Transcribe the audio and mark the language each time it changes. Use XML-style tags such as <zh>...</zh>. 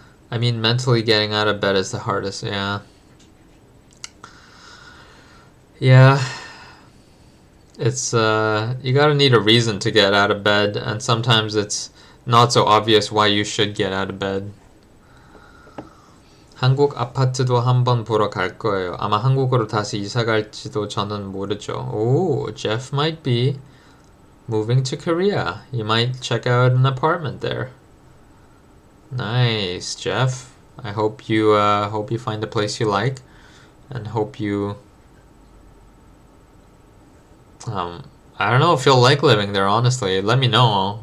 <en>I mean, mentally getting out of bed is the hardest, yeah. Yeah. It's, you gotta need a reason to get out of bed, and sometimes it's not so obvious why you should get out of bed.</en> <ko>한국 아파트도 한번 보러 갈 거예요. 아마 한국으로 다시 이사 갈지도 저는 모르죠.</ko> <en>Oh, Jeff might be moving to Korea. You might check out an apartment there. Nice, Jeff. I hope you find a place you like, and hope you I don't know if you'll like living there, honestly. Let me know.</en>